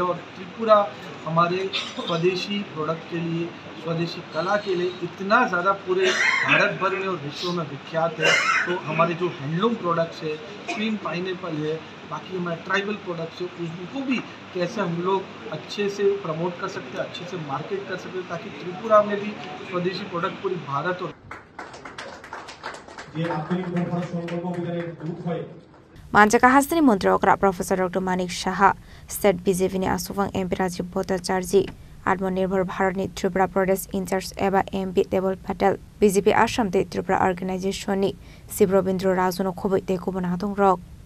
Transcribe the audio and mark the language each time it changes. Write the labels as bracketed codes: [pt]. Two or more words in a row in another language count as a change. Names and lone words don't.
[hi] और त्रिपुरा हमारे स्वदेशी प्रोडक्ट के लिए, स्वदेशी कला के लिए इतना ज़्यादा पूरे भारत भर में और विश्व में विख्यात है। तो हमारे जो [en] handloom products [hi] है, क्वीन पाइनएप्पल है, बाकी हमारे [en] tribal products [hi] है, उनको भी कैसे हम लोग अच्छे से प्रमोट कर सकते हैं, अच्छे से मार्केट कर सकते हैं, ताकि त्रिपुरा में भी स्वदेशी प्रोडक्ट पूरी भारत और [trp] Manjaka Hasni Mantri Okra Professor Dr. Manik Shah, State BJP ni Asufang MP Rajiv Bhattacharjee, Atmanirbhar Bharat ni Tripura Pradesh [en] in charge [trp] Eba MP Debal Patel, BJP Assam te Tripura Organization ni Sibrobindro Razuno Khoboi te Kubonatong Rock.